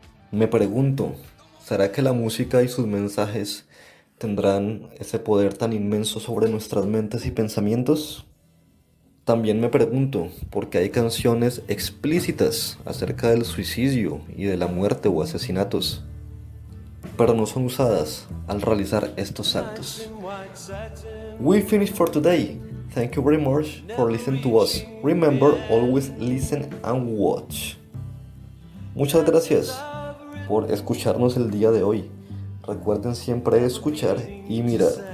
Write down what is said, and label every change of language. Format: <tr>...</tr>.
<es>Me pregunto, ¿será que la música y sus mensajes tendrán ese poder tan inmenso sobre nuestras mentes y pensamientos? También me pregunto, ¿por qué hay canciones explícitas acerca del suicidio y de la muerte o asesinatos, pero no son usadas al realizar estos actos?</es> <en>We finished for today. Thank you very much for listening to us. Remember, always listen and watch.</en> <es>Muchas gracias por escucharnos el día de hoy. Recuerden siempre escuchar y mirar.</es>